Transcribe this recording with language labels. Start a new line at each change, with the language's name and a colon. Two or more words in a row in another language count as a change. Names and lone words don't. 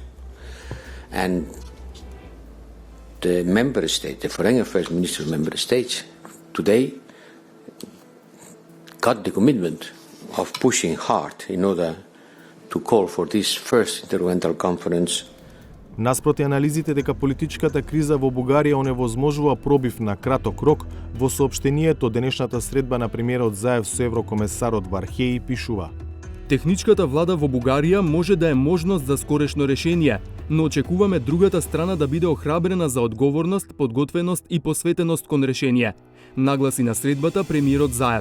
English: And the member states, the Foreign Affairs Minister of member states, today got the commitment of pushing hard in order to call for this first intergovernmental conference.
Macedonian: Наспроти анализите дека политичката криза во Бугарија оневозможува пробив на краток рок, во соопштението денешната средба на премиерот Заев со еврокомесарот Вархеи пишува: Техничката влада во Бугарија може да е можност за скорешно решение, но очекуваме другата страна да биде охрабрена за одговорност, подготвеност и посветеност кон решение, нагласи на средбата премиерот Заев.